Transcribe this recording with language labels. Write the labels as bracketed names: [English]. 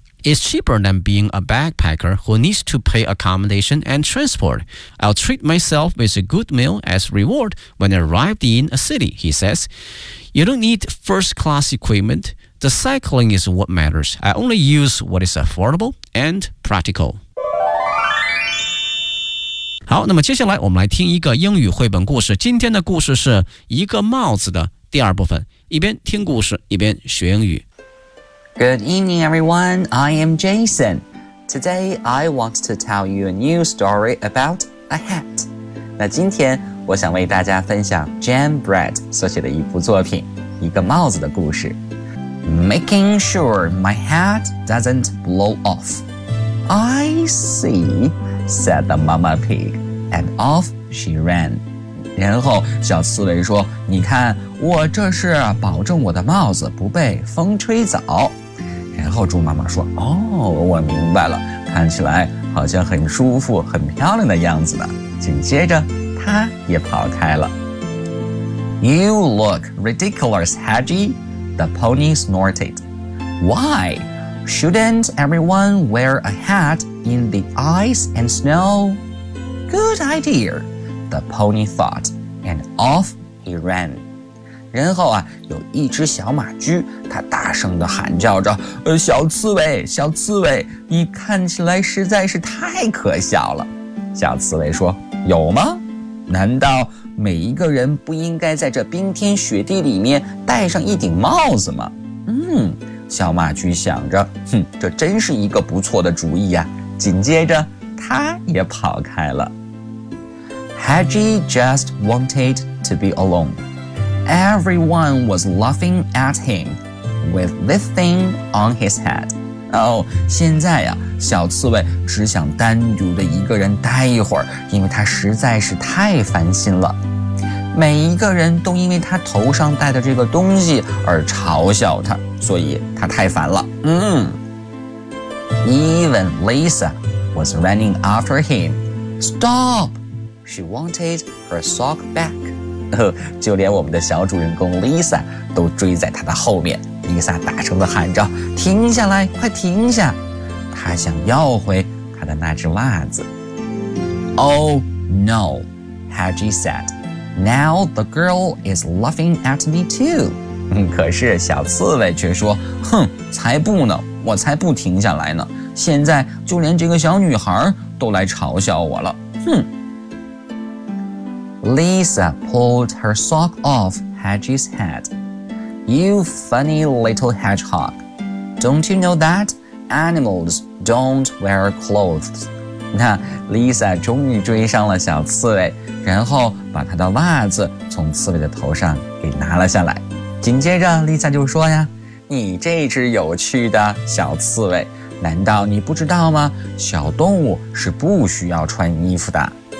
[English] It's cheaper than being a backpacker who needs to pay accommodation and transport. I'll treat myself with a good meal as reward when I arrive in a city, he says. You don't need first-class equipment. The cycling is what matters. I only use what is affordable and practical. [Chinese] 好，那么接下来我们来听一个英语绘本故事。今天的故事是一个帽子的第二部分，一边听故事，一边学英语。 [English] Good evening, everyone. I am Jason. Today, I want to tell you a new story about a hat. [Chinese] 那今天我想为大家分享 Jan Brett 所写的一部作品，一个帽子的故事。 [English] Making sure my hat doesn't blow off. I see, said the mama pig, and off she ran. [Chinese] 然后小刺猬说，你看，我这是保证我的帽子不被风吹走。然后猪妈妈说，哦，我明白了，看起来好像很舒服很漂亮的样子呢。紧接着它也跑开了。 [English] You look ridiculous, Hedgie, the pony snorted. Why? Shouldn't everyone wear a hat in the ice and snow? Good idea, the pony thought, and off he ran. [Chinese] 然后啊，有一只小马驹，它大声地喊叫着，小刺猬，小刺猬，你看起来实在是太可笑了。小刺猬说，有吗？难道每一个人不应该在这冰天雪地里面戴上一顶帽子吗？小马驹想着，哼，这真是一个不错的主意啊。紧接着他也跑开了。 [English] Hedgy just wanted to be alone. Everyone was laughing at him with this thing on his head. [Chinese] 哦，现在呀，小刺猬只想单独的一个人待一会儿，因为他实在是太烦心了。每一个人都因为他头上戴的这个东西而嘲笑他，所以他太烦了。 [English] Even Lisa was running after him. Stop! She wanted her sock back. [Chinese] 就连我们的小主人公 Lisa 都追在他的后面。 Lisa 大声地喊着，停下来，快停下。她想要回她的那只袜子。 [English] Oh no, Hedgy said. Now the girl is laughing at me too. [Chinese] 可是小刺猬却说，哼，才不呢，我才不停下来呢。现在就连这个小女孩都来嘲笑我了，哼。 [English] Lisa pulled her sock off Hedgy's head. You funny little hedgehog. Don't you know that animals don't wear clothes? [Chinese] 那 Lisa 终于追上了小刺猬，然后把她的袜子从刺猬的头上给拿了下来。紧接着 Lisa 就说呀，你这只有趣的小刺猬，难道你不知道吗？小动物是不需要穿衣服的。